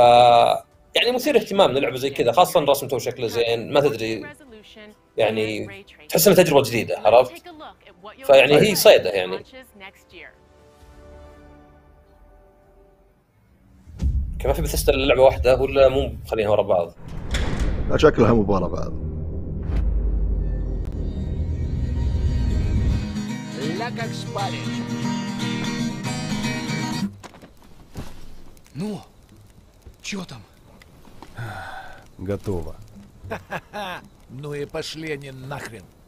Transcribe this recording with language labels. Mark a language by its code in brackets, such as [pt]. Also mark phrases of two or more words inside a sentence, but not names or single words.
[ar] ف يعني مثير اهتمام للعبه زي كذا، خاصه رسمته شكله زين، ما تدري يعني تحس انها تجربه جديده، عرفت؟ فيعني هي صيده يعني. كما في بثستا لعبه واحده ولا مو مخلينها ورا بعض؟ لا شكلها مو ورا بعض. [ru] Ну, чё там? Готово. Ну и пошли они нахрен.